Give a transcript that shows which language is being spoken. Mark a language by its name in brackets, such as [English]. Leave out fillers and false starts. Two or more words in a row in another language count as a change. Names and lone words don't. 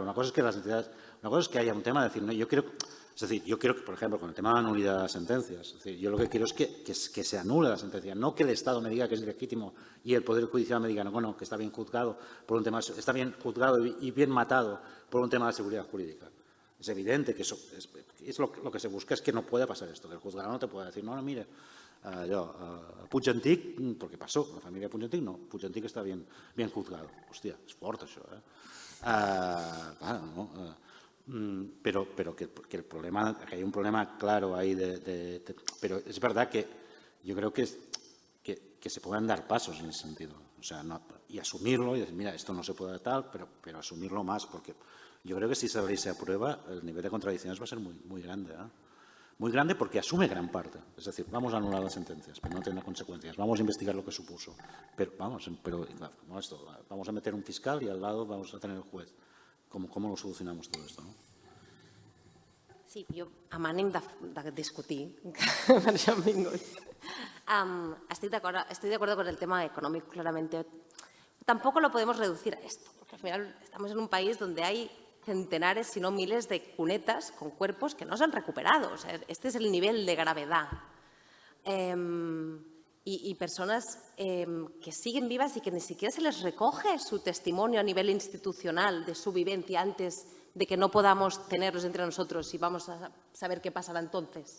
[Spanish] Una cosa es que las entidades, una cosa es que haya un tema de decir, no, yo quiero que, por ejemplo, con el tema de la nulidad de las sentencias, es decir, yo lo que quiero es que se anule la sentencia, no que el Estado me diga que es ilegítimo y el Poder Judicial me diga, no, bueno, que está bien juzgado por un tema, está bien juzgado y bien matado por un tema de seguridad jurídica. Es evidente que eso es lo que se busca, es que no puede pasar esto, que el juzgado no te puede decir, no, mire, Puig Antic, porque pasó, la familia Puig Antic, no, Puig Antic está bien juzgado. [Catalan] Hòstia, és fort això, [Spanish] pero que el problema, que hay un problema claro ahí pero es verdad que yo creo que se puedan dar pasos en ese sentido, o sea, y asumirlo y decir, mira, esto no se puede tal, pero asumirlo más, porque yo creo que si esa ley se aprueba, el nivel de contradicciones va a ser muy grande, muy grande porque asume gran parte. Es decir, vamos a anular las sentencias, pero no tener consecuencias. Vamos a investigar lo que supuso. Pero vamos a meter un fiscal y al lado vamos a tener el juez. ¿Cómo lo solucionamos todo esto, no? [Catalan] Sí, jo amb ànim de discutir, per això hem vingut. [Spanish] Estoy de acuerdo con el tema económico, claramente. Tampoco lo podemos reducir a esto, porque al final estamos en un país donde hay centenares, si no miles, de cunetas con cuerpos que no se han recuperado. O sea, este es el nivel de gravedad. Y personas que siguen vivas y que ni siquiera se les recoge su testimonio a nivel institucional de su vivencia antes de que no podamos tenerlos entre nosotros y vamos a saber qué pasará entonces.